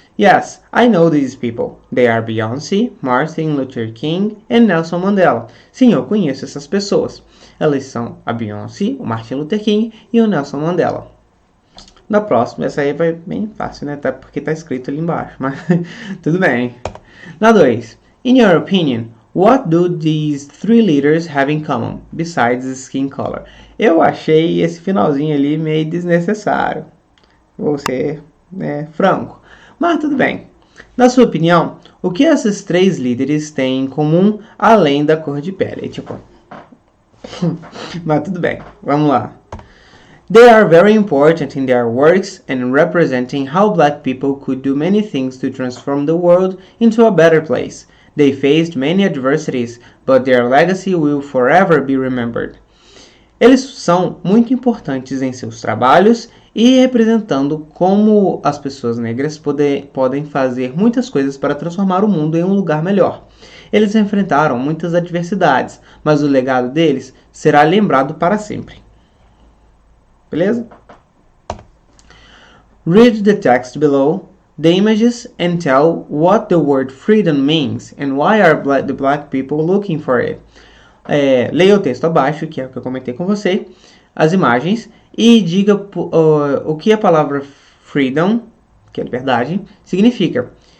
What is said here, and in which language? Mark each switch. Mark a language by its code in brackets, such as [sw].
[en] Yes, I know these people. They are Beyoncé, Martin Luther King and Nelson Mandela. [pt] Sim, eu conheço essas pessoas. Elas são a Beyoncé, o Martin Luther King e o Nelson Mandela. Na próxima, essa aí vai bem fácil, né? Até porque está escrito ali embaixo, mas tudo bem. Na 2. [en] In your opinion, what do these 3 leaders have in common, besides skin color? [pt] Eu achei esse finalzinho ali meio desnecessário. Vou ser franco. Mas tudo bem. Na sua opinião, o que esses 3 líderes têm em comum além da cor de pele? Mas tudo bem. Vamos lá. [en] They are very important in their works and representing how black people could do many things to transform the world into a better place. They faced many adversities, but their legacy will forever be remembered. [pt] Eles são muito importantes em seus trabalhos e representando como as pessoas negras podem fazer muitas coisas para transformar o mundo em um lugar melhor. Eles enfrentaram muitas adversidades, mas o legado deles será lembrado para sempre. Beleza? [en] Read the text below the images and tell what the word freedom means and why are the black people looking for it. [pt] Leia o texto abaixo, que é o que eu comentei com você, as imagens, e diga o que a palavra freedom, que é liberdade, significa.